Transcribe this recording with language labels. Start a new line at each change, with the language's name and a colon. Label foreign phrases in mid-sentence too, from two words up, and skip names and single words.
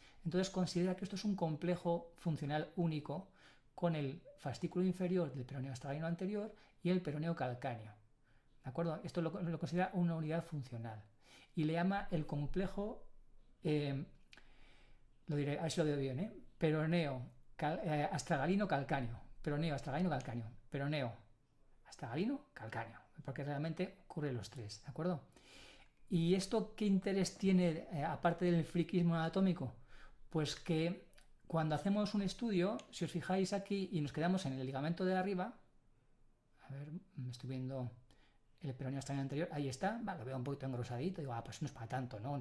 Spanish: Entonces considera que esto es un complejo funcional único con el fascículo inferior del peroneo astragalino anterior y el peroneo calcáneo. ¿De acuerdo? Esto lo considera una unidad funcional. Y le llama el complejo, lo diré, a ver si lo veo bien, peroneo astragalino calcáneo. Peroneo astragalino calcáneo. Peroneo astragalino calcáneo. Porque realmente ocurre los tres. ¿De acuerdo? ¿Y esto qué interés tiene, aparte del friquismo anatómico? Pues que cuando hacemos un estudio, si os fijáis aquí y nos quedamos en el ligamento de arriba, a ver, me estoy viendo el peroneo astragalino anterior, ahí está, lo veo un poquito engrosadito, digo, pues no es para tanto, ¿no?